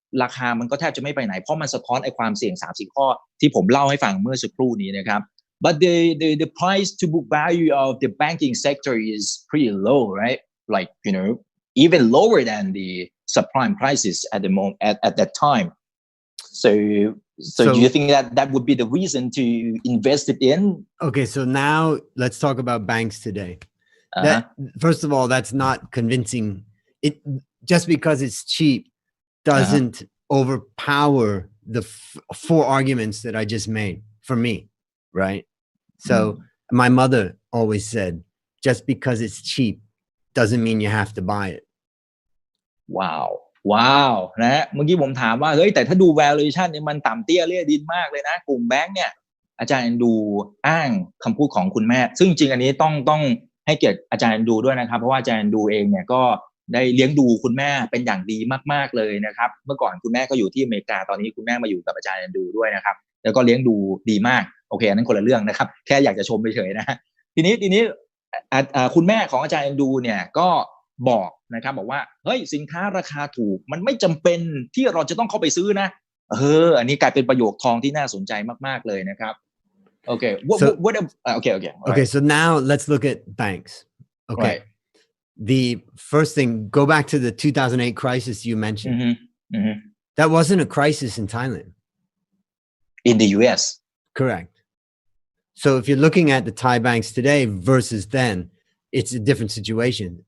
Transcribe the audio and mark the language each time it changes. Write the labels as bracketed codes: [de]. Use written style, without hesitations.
[th] ราคามันก็แทบจะไม่ไปไหนเพราะมันสะท้อนไอ้ความเสี่ยง 3-4 ข้อที่ผมเล่าให้ฟังเมื่อสักครู่นี้นะครับ [en] but the price to book value of the banking sector is pretty low right like you know even lower than the subprime crisis at the moment at that time so do you think that would be the reason to invest it in? Okay, so now let's talk about banks today. That, first of all, that's not convincing. It just because it's cheap doesn't overpower the four arguments that I just made for me, right? So my mother always said, just because it's cheap doesn't mean you have to buy it. [th] Wow นะเมื่อกี้ผมถามว่าเฮ้ยแต่ถ้าดู valuation เนี่ยมันต่ำเตี้ยเลี่ยดินมากเลยนะกลุ่มแบงค์เนี่ยอาจารย์ดูอ้างคำพูดของคุณแม่ซึ่งจริงอันนี้ต้องให้เกียรติอาจารย์ดูด้วยนะครับเพราะว่าอาจารย์ดูเองเนี่ยก็ได้เลี้ยงดูคุณแม่เป็นอย่างดีมากๆเลยนะครับเมื่อก่อนคุณแม่ก็อยู่ที่อเมริกาตอนนี้คุณแม่มาอยู่กับอาจารย์ดูด้วยนะครับแล้วก็เลี้ยงดูดีมากโอเคอันนั้นคนละเรื่องนะครับแค่อยากจะชมเฉยๆนะทีนี้ คุณแม่ของอาจารย์ดูเนี่ยก็บอกนะครับบอกว่าเฮ้ยสินค้าราคาถูกมันไม่จำเป็นที่เราจะต้องเข้าไปซื้อนะอันนี้กลายเป็นประโยคทองที่น่าสนใจมากๆเลยนะครับโอเค [en] Okay, so now let's look at banks. Okay. Right. The first thing, go back to the 2008 crisis you mentioned. That wasn't a crisis in Thailand. In the US. Correct. So if you're looking at the Thai banks today versus then, it's a different situation.